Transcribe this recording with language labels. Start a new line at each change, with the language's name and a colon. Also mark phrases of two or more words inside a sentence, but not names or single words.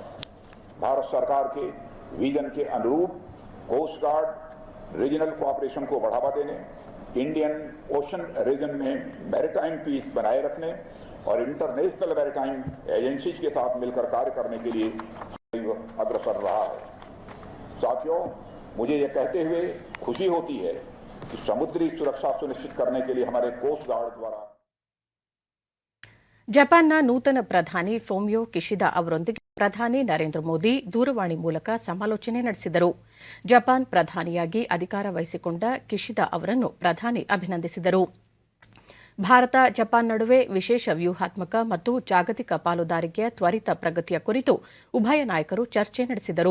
Hindi: भारत सरकार के विजन के अनुरूप कोस्ट गार्ड
English: regional cooperation
Hindi: को बढ़ावा देने, इंडियन ओशन रीजन में
English: maritime peace
Hindi: बनाए रखने और
English: international maritime agencies
Hindi: के साथ मिलकर कार्य करने के लिए अग्रसर रहा है. साथियों, मुझे यह कहते हुए खुशी होती है कि समुद्री सुरक्षा सुनिश्चित करने के लिए हमारे कोस्ट गार्ड द्वारा
Kannada: ಜಪಾನ್ನ ನೂತನ ಪ್ರಧಾನಿ ಫೂಮಿಯೋ ಕಿಶಿದಾ ಅವರೊಂದಿಗೆ ಪ್ರಧಾನಿ ನರೇಂದ್ರ ಮೋದಿ ದೂರವಾಣಿ ಮೂಲಕ ಸಮಾಲೋಚನೆ ನಡೆಸಿದರು. ಜಪಾನ್ ಪ್ರಧಾನಿಯಾಗಿ ಅಧಿಕಾರ ವಹಿಸಿಕೊಂಡ ಕಿಶಿದಾ ಅವರನ್ನು ಪ್ರಧಾನಿ ಅಭಿನಂದಿಸಿದರು. ಭಾರತ ಜಪಾನ್ ನಡುವೆ ವಿಶೇಷ ವ್ಯೂಹಾತ್ಮಕ ಮತ್ತು ಜಾಗತಿಕ ಪಾಲುದಾರಿಕೆಯ ತ್ವರಿತ ಪ್ರಗತಿಯ ಕುರಿತು ಉಭಯ ನಾಯಕರು ಚರ್ಚೆ ನಡೆಸಿದರು.